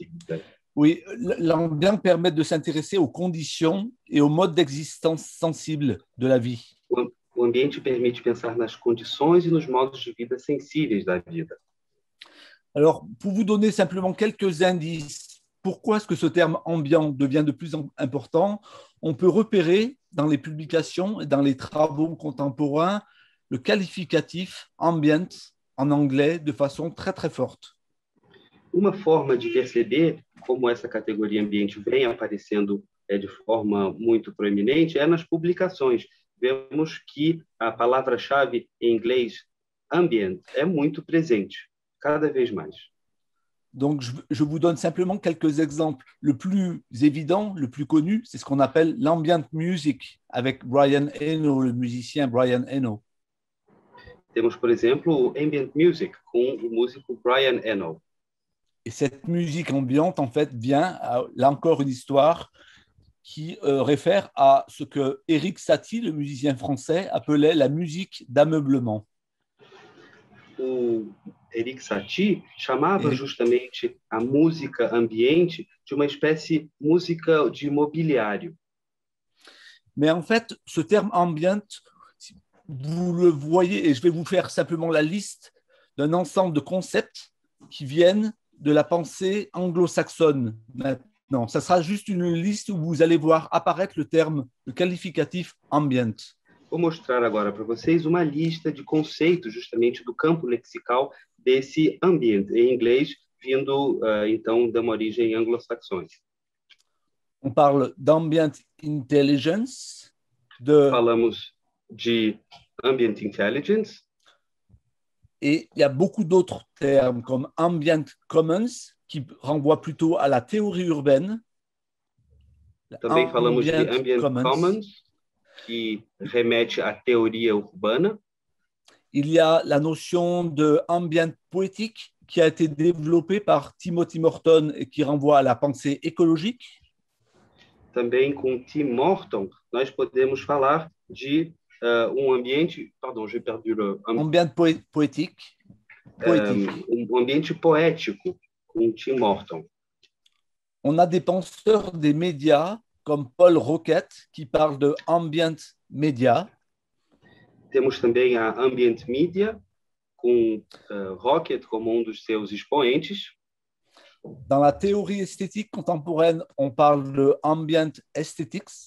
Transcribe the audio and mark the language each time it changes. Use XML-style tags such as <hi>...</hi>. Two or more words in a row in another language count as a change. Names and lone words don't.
<fr>Oui, l'ambiant permet de s'intéresser aux conditions et aux modes d'existence sensibles de la vie.</fr> <pt>O ambiente permite pensar nas condições e nos modos de vida sensíveis da vida.</pt> <fr>Alors, pour vous donner simplement quelques indices, pourquoi est-ce que ce terme ambiant devient de plus en plus important, on peut repérer dans les publications et dans les travaux contemporains le qualificatif ambient en anglais de façon très très forte.</fr> <pt>Uma forma de perceber como essa categoria ambiente vem aparecendo de forma muito proeminente é nas publicações. Vemos que a palavra-chave em inglês, ambient, é muito presente, cada vez mais.</pt> <fr>Donc, je vous donne simplement quelques exemples. Le plus évident, le plus connu, c'est ce qu'on appelle l'</fr> <en>ambient music</en> <fr>avec Brian Eno, le musicien Brian Eno.</fr> <pt>Temos, por exemplo, o</pt> <en>ambient music</en> <pt>com o músico Brian Eno.</pt> <fr>Et cette musique ambiante, en fait, vient, là encore, une histoire qui réfère à ce que Éric Satie, le musicien français, appelait la musique d'ameublement.</fr> <pt>O Éric Satie chamava justamente a música ambiente de uma espécie de música de mobiliário.</pt> <fr>Mais en fait, ce terme ambient, vous le voyez, et je vais vous faire simplement la liste d'un ensemble de concepts qui viennent de la pensée anglo-saxonne maintenant. Ça sera juste une liste où vous allez voir apparaître le terme, le qualificatif ambient.</fr> <pt>Vou mostrar agora para vocês uma lista de conceitos justamente do campo lexical desse ambiente em inglês, vindo então de uma origem anglo-saxônica.</pt> <fr>On parle d'</fr> <en>ambient intelligence,</en> <pt>Falamos de</pt> <en>ambient intelligence.</en> <fr>Et il y a beaucoup d'autres termes comme</fr> <en>ambient commons</en> <fr>qui renvoient plutôt à la théorie urbaine.</fr> <pt>Também falamos de</pt> <en>ambient commons,</en> <fr>qui remette à théorie urbane. Il y a la notion de ambient poétique qui a été développée par Timothy Morton et qui renvoie à la pensée écologique.</fr> <pt>Também com Tim Morton, nós podemos falar de ambiente,</pt> <fr>pardon, j'ai perdu le ambient poétique.</fr> <pt>Ambiente poético com Tim Morton.</pt> <fr>On a des penseurs des médias comme Paul Roquette qui parle de</fr> <en>ambient media.</en> <pt>Temos também a</pt> <en>ambient media</en> <pt>com Roquette como dos seus expoentes.</pt> <fr>Dans la théorie esthétique contemporaine, on parle de</fr> <en>ambient aesthetics.</en>